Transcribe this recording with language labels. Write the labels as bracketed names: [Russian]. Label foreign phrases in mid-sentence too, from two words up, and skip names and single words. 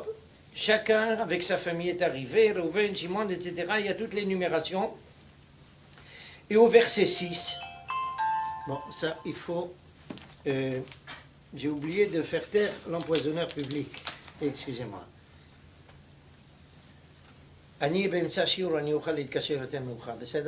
[French] Chacun avec sa famille est arrivé, Reuven, Shimon, etc. Il y a toutes les numérations. Et au verset 6, bon, ça, il faut... j'ai oublié de faire taire l'empoisonneur public. Excusez-moi. [Hebrew] אני באמצע שיעור, אני אוכל להתקשר יותר מאוחר, בסדר?